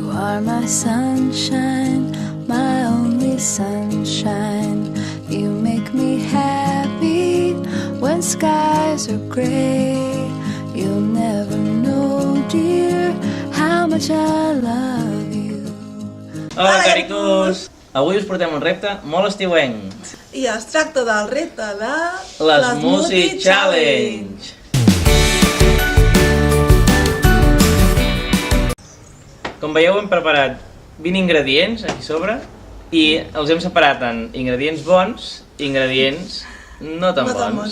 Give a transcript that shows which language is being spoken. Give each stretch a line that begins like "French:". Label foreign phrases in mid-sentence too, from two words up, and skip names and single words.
English: are my sunshine, my only sunshine. You make me happy when skies are gray. You'll never know, dear, how much I love you.
Catalan: Hola, caricos! Avui us portem un repte molt estiuenc. I es tracta del repte de... L'Smoothie Challenge! Com veieu, hem preparat 20 ingredients aquí sobre i els hem separat en ingredients bons i ingredients no tan bons.